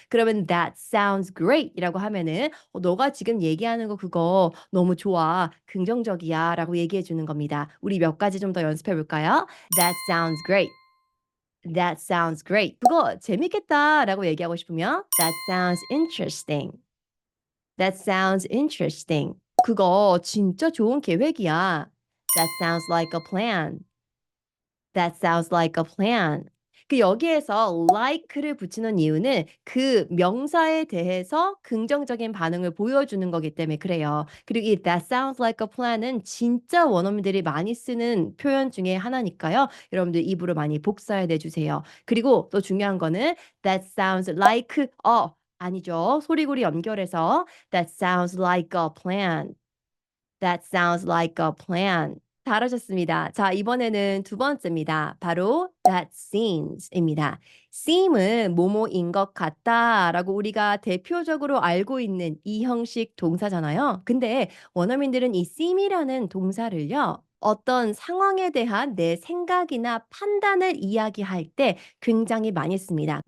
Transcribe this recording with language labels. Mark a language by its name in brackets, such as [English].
[Korean] 그러면 [English] that sounds great [Korean] 이라고 하면은 너가 지금 얘기하는 거 그거 너무 좋아. 긍정적이야."라고 얘기해 주는 겁니다. 우리 몇 가지 좀 더 연습해 볼까요? [English] That sounds great. That sounds great. [Korean] 그거 재밌겠다라고 얘기하고 싶으면 [English] That sounds interesting. That sounds interesting. [Korean] 그거 진짜 좋은 계획이야. [English] That sounds like a plan. That sounds like a plan. [Korean] 그 여기에서 like를 붙이는 이유는 그 명사에 대해서 긍정적인 반응을 보여주는 거기 때문에 그래요. 그리고 이 [English] that sounds like a plan [Korean] 은 진짜 원어민들이 많이 쓰는 표현 중에 하나니까요. 여러분들 입으로 많이 복사해 내 주세요. 그리고 또 중요한 거는 [English] that sounds like a [Korean] 아니죠. 소리고리 연결해서 [English] that sounds like a plan. That sounds like a plan. [Korean] 잘하셨습니다. 자, 이번에는 두 번째입니다. 바로 that seems입니다. seem은 뭐뭐인 것 같다라고 우리가 대표적으로 알고 있는 이 형식 동사잖아요. 근데 원어민들은 이 seem이라는 동사를요, 어떤 상황에 대한 내 생각이나 판단을 이야기할 때 굉장히 많이 씁니다.